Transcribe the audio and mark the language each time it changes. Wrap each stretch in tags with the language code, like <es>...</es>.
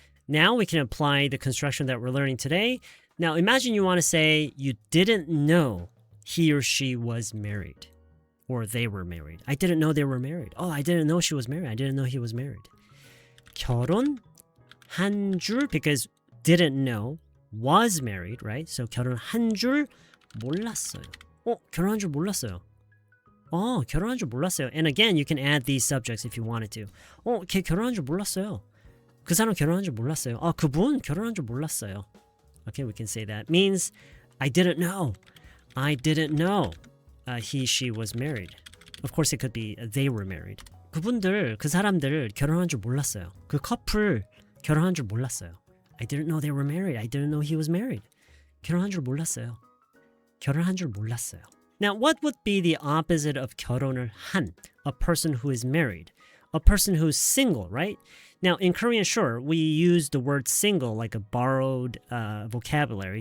<en>Now we can apply the construction that we're learning today. Now imagine you want to say you didn't know he or she was married. Or they were married. I didn't know they were married. I didn't know she was married. I didn't know he was married.</en> <ko>결혼한 줄,</ko> <en>because didn't know, was married, right?</en> <ko>So 결혼한 줄 몰랐어요. 결혼한 줄 몰랐어요. 결혼한 줄 몰랐어요.</ko> <en>And again, you can add these subjects if you wanted to.</en> <ko>걔 결혼한 줄 몰랐어요. 그 사람 결혼한 줄 몰랐어요. 그분 결혼한 줄 몰랐어요.</ko> <en>Okay, we can say that. Means I didn't know. I didn't know he, she was married. Of course, it could be they were married.</en> <ko>그분들, 그 사람들 결혼한 줄 몰랐어요. 그 커플 결혼한 줄 몰랐어요.</ko> <en>I didn't know they were married. I didn't know he was married.</en> <ko>결혼한 줄 몰랐어요. 결혼한 줄 몰랐어요.</ko> <en>Now, what would be the opposite of</en> <ko>결혼을 한?</ko> <en>A person who is married. A person who's single, right? Now, in Korean, sure, we use the word single like a borrowed vocabulary.</en>